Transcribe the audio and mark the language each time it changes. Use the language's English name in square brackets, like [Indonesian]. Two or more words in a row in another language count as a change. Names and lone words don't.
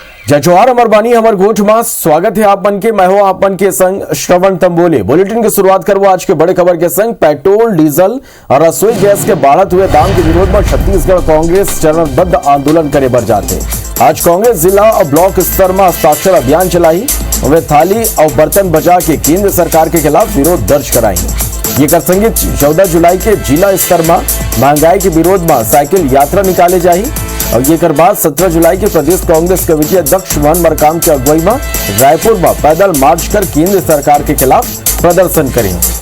[Chhattisgarhi] जय जोहार अमर बानी हमर गोठ मास स्वागत है आप मन के। मैं हूं आप मन के संग श्रवण तंबोले। बुलेटिन की शुरुआत करवा आज के बड़े खबर के संग। पेट्रोल डीजल और रसोई गैस के बढ़त हुए दाम के विरोध में छत्तीसगढ़ कांग्रेस चरणबद्ध आंदोलन करे बर जाते। आज कांग्रेस जिला और ब्लॉक स्तर में हस्ताक्षर अभियान चलाई। वे थाली और बर्तन बचा के केंद्र सरकार के खिलाफ विरोध दर्ज कराई। ये कर संगे 14 जुलाई के जिला स्तर में महंगाई के विरोध में साइकिल यात्रा निकाले जाही और ये कर बाद 17 जुलाई के प्रदेश कांग्रेस कमेटी अध्यक्ष मोहन मरकाम की अगुवाई में रायपुर में पैदल मार्च कर केंद्र सरकार के खिलाफ प्रदर्शन करेंगे।